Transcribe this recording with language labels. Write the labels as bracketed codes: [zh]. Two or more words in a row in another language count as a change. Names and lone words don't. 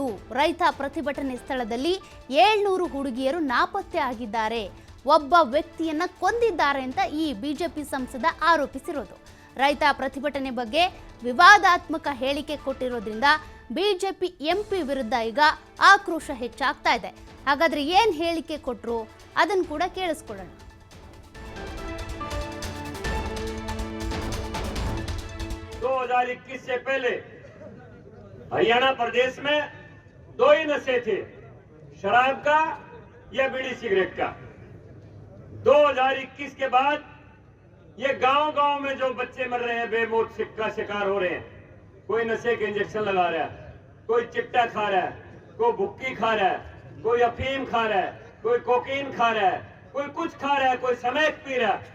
[kn] ರೈತ ಪ್ರತಿಭಟನೆ ಸ್ಥಳದಲ್ಲಿ 700 ಹುಡುಗಿಯರು ನಾಪತ್ತೆ ಆಗಿದ್ದಾರೆ, ಒಬ್ಬ ವ್ಯಕ್ತಿಯನ್ನ ಕೊಂದಿದ್ದಾರೆ ಅಂತ ಈ ಬಿಜೆಪಿ ಸಂಸದ ಆರೋಪಿಸಿರೋದು. ರೈತ ಪ್ರತಿಭಟನೆ ಬಗ್ಗೆ ವಿವಾದಾತ್ಮಕ ಹೇಳಿಕೆ ಕೊಟ್ಟಿರೋದ್ರಿಂದ ಬಿಜೆಪಿ ಎಂಪಿ ವಿರುದ್ಧ ಈಗ ಆಕ್ರೋಶ ಹೆಚ್ಚಾಗ್ತಾ ಇದೆ. ಹಾಗಾದ್ರೆ ಏನ್ ಹೇಳಿಕೆ ಕೊಟ್ರು ಅದನ್ನು ಕೂಡ ಕೇಳಿಸ್ಕೊಳ್ಳೋಣ. [hi] 2021 से पहले हरियाणा प्रदेश में 2 ही नशे थे, शराब का या बीड़ी सिगरेट का। 2021 के बाद ये गांव-गांव में जो बच्चे मर रहे हैं, बेमौत का शिकार हो रहे हैं, कोई नशे के इंजेक्शन लगा रहा है, कोई चिट्टा खा रहा है, कोई भुक्की खा रहा है, कोई अफीम खा रहा है, कोई कोकीन खा रहा है, कोई कुछ खा रहा है, कोई समेत पी रहा है।